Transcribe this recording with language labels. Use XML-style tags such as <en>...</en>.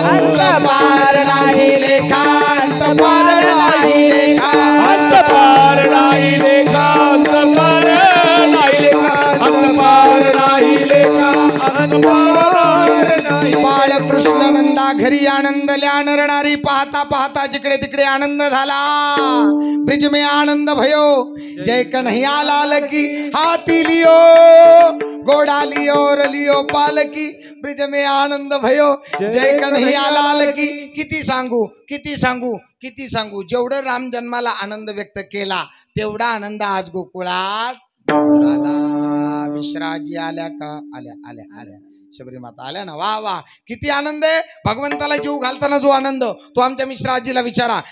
<mr>अंत पार नाही लेखा अंत पार नाही लेखा अंत पार नाही लेखा अंत पार नाही लेखा अंत पार नाही लेखा अंत पार नाही. बाळकृष्ण नंदा घरी आनंदल्या नरणारी पाहता पाहता जिकडे तिकडे आनंद झाला.</mr> <hi>ब्रिज में आनंद भयो जय कन्हैया लाल की. हाथी लियो घोड़ा लियो रलियो पालकी. ब्रिज में आनंद भयो जय कन्हैया लाल की.</hi> <mr>किती सांगू किती सांगू किती सांगू. जेवढं राम जन्माला आनंद व्यक्त केला तेवढा आनंद आज गोकुळात झाला. मिश्राजी आल्या का? आल्या आल्या आल्या. शबरी माता आल्या ना. वा वा किती आनंद आहे. भगवंताला जीव घालताना जो आनंद तो आमच्या मिश्रा आजीला विचारा.</mr>